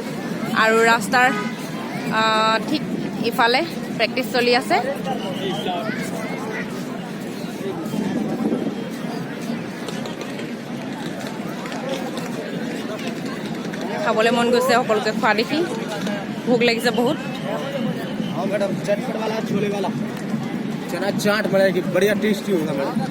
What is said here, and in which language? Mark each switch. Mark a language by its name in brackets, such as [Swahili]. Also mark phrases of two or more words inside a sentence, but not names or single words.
[Assamese] আৰু ৰাস্তাৰ ঠিক ইফালে প্ৰেক্টিচ চলি আছে। খাবলৈ মন গৈছে সকলোকে খোৱা দেখি, ভোক লাগিছে বহুত। [Hindi] मैडम चटपट वाला छोले वाला चना चाट मिलेगी, बढ़िया टेस्टी होगा मैडम।